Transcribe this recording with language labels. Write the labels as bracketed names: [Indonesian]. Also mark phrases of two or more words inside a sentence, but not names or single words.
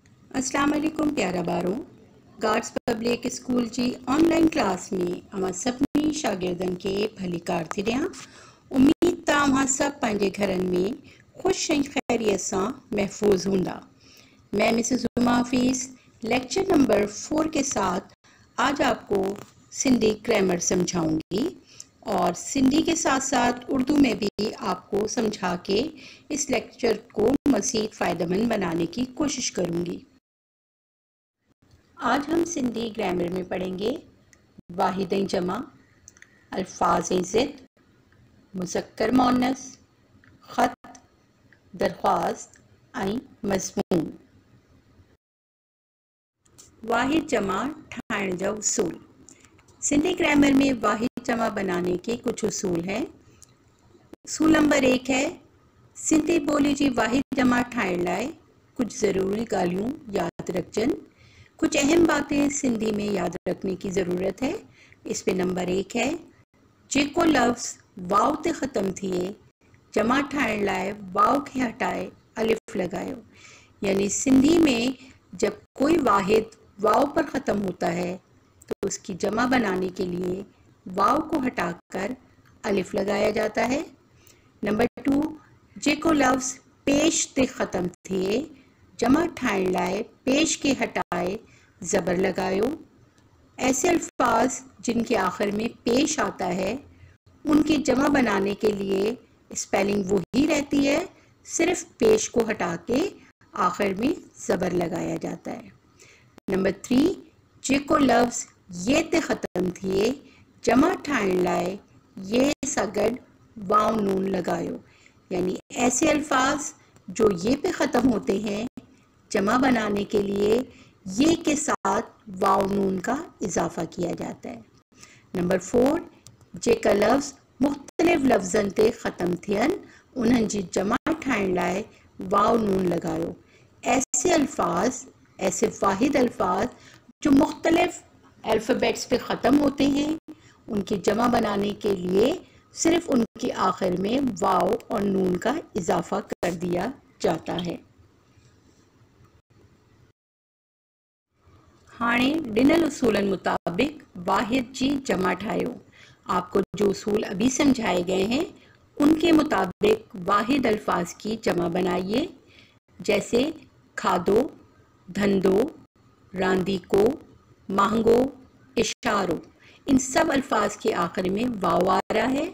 [Arabic] السلام عليكم [Sindhi] प्यारा बारो गार्ड्स पब्लिक स्कूल जी ऑनलाइन क्लास में अमां सभिनी शागिर्दनि खे भली कार थी ॾियां। उम्मीद त अव्हां सब पंहिंजे घरनि में खुश ऐं खैरियत सां महफूज हूंदा। [Urdu] میں مسز اوما حفیظ [English] lecture number [Urdu] 4 کے ساتھ آج آپ کو سندھی گرامر سمجھاؤں گی اور سندھی کے ساتھ ساتھ اردو میں بھی آپ کو سمجھا کے اس لیکچر کو مزید فائدہ مند بنانے کی کوشش کروں گی. آج ہم سندھی گرامر میں پڑھیں گے [Sindhi] वाहिद ऐं जमा, अल्फाज ऐं ज़िद, मुज़क्कर मुअन्नस, ख़त, दरख्वास्त ऐं मज़मून। वाहिद जमा ठाहिण जा उसूल। [Urdu] سندھی گرامر میں واحد جمع بنانے کے کچھ اصول ہیں. [Sindhi] उसूल नंबर 1 है सिंधी ॿोली जी वाहिद जमा ठाहिण लाइ कुछ ज़रूरी ॻाल्हियूं यादि रखजनि। [Urdu] کچھ اہم باتیں سندھی میں یاد رکھنے کی ضرورت ہے. اس پے نمبر 1 ہے [Sindhi] जेको लफ्ज़ वाव ते ख़त्म थिए जमा ठाहिण लाइ वाव के हटाए अलिफ लगायो। [Urdu] یعنی سندھی میں جب کوئی واحد واؤ پر ختم ہوتا ہے تو اس کی جمع بنانے کے لیے واؤ کو ہٹا کر الف لگایا جاتا ہے. [Sindhi] नंबर 2 जेको लफ्ज़ पेश ते ख़त्म थिए जमा ठाहिण लाइ पेश के हटाए ज़बर लगायो। [Urdu] ایسے الفاظ جن کے آخر میں پیش آتا ہے ان کی جمع بنانے کے لیے اسپیلنگ وہی رہتی ہے، صرف پیش کو ہٹا کے آخر میں زبر لگایا جاتا ہے. [Sindhi] नंबर 3 जेको लफ्ज़ ये ते ख़त्म थिए जमा ठाहिण लाइ ये सां गॾु वाव नून लगायो। [Urdu] یعنی ایسے الفاظ جو یے پے ختم ہوتے ہیں جمع بنانے کے لیے یے کے ساتھ واؤ نون کا اضافہ کیا جاتا ہے. [Sindhi] नंबर 4 जेका लफ्ज़ मुख्तलिफ लफ्ज़न ते ख़त्म थियन उन्हनि जी जमा ठाहिण लाइ वाव नून लगायो। [Urdu] ایسے الفاظ، ایسے واحد الفاظ جو مختلف الفابیٹس پے ختم ہوتے ہیں ان کی جمع بنانے کے لیے صرف ان کے آخر میں واؤ اور نون کا اضافہ کر دیا جاتا ہے. [Sindhi] हाणे ॾिनल उसूलन मुताबिक वाहिद जी जमा ठाहियो। [Urdu] آپ کو جو اصول ابھی سمجھائے گئے ہیں ان کے مطابق واحد الفاظ کی جمع بنائیے. [Sindhi] जैसे खादो, धंधो, रांदी को, महंगो, इशारो। [Urdu] ان سب الفاظ کے آخر میں واؤ آ رہا ہے.